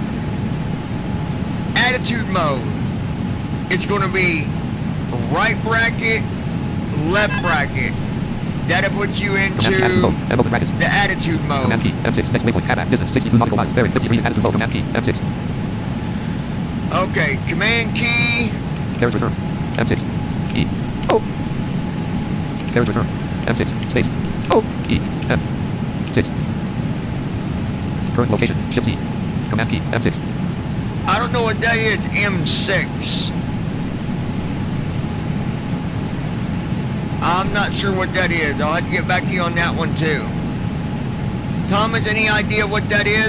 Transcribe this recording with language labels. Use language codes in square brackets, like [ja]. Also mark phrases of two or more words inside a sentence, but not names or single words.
[en] Attitude mode, it's going to be right bracket, left bracket. That'll put you into Attitude mode. And open brackets. the attitude mode. Command key. M6. Next waypoint. Half distance. 62 nautical miles. Bearing 50 degrees. Attitude mode. Command key. M6. Okay, command key. Carriage return. M6. E. O. Carriage return. M6. Space. O. E. M. 6. Current location. Shift C. Command key. M6. I don't know what that is. M6. I'm not sure what that is. I'll have to get back to you on that one too. Thomas, any idea what that is?